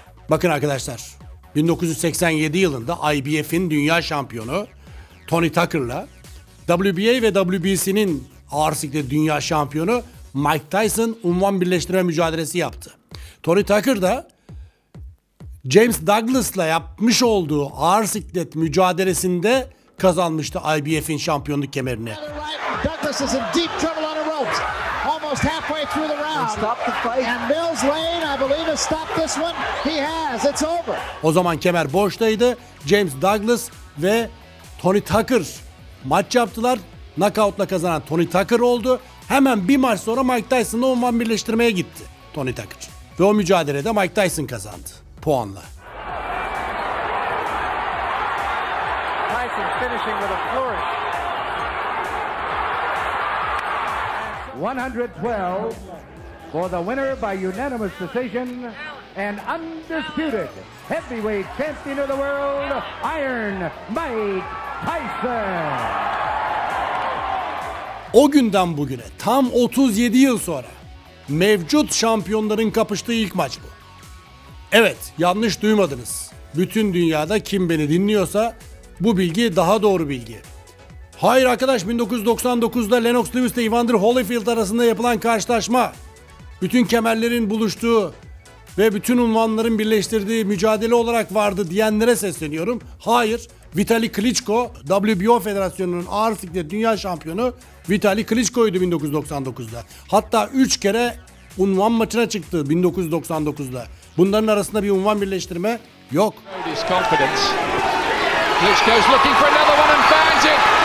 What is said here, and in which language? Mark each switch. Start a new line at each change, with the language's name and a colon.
Turkish: Bakın arkadaşlar, 1987 yılında IBF'in dünya şampiyonu Tony Tucker'la WBA ve WBC'nin ağır siklet dünya şampiyonu Mike Tyson unvan birleştirme mücadelesi yaptı. Tony Tucker da James Douglas'la yapmış olduğu ağır siklet mücadelesinde kazanmıştı IBF'in şampiyonluk kemerini.
English: Douglas is in deep trouble on the ropes. Almost halfway through the round. Stop the fight. And Mills Lane, I believe, has stopped this one. He has. It's over.
Turkish: O zaman kemer boştaydı. James Douglas ve Tony Tucker maç yaptılar. Knockout'la kazanan Tony Tucker oldu. Hemen bir maç sonra Mike Tyson'la unvan birleştirmeye gitti Tony Tucker. Ve o mücadelede Mike Tyson kazandı puanla.
English: Tyson finishing with a flourish. 112 for the winner by unanimous decision and undisputed heavyweight champion of the world, Iron Mike Tyson.
Turkish: O günden bugüne tam 37 yıl sonra mevcut şampiyonların kapıştığı ilk maç bu. Evet, yanlış duymadınız. Bütün dünyada kim beni dinliyorsa bu bilgi daha doğru bilgi. Hayır arkadaş, 1999'da Lennox Lewis ile Evander Holyfield arasında yapılan karşılaşma, bütün kemerlerin buluştuğu ve bütün unvanların birleştirdiği mücadele olarak vardı diyenlere sesleniyorum. Hayır. Vitali Klitschko, WBO Federasyonu'nun ağır siklet dünya şampiyonu Vitali Klitschko'ydu 1999'da. Hatta 3 kere unvan maçına çıktı 1999'da. Bunların arasında bir unvan birleştirme yok.
English: Klitschko's looking for another one and finds it.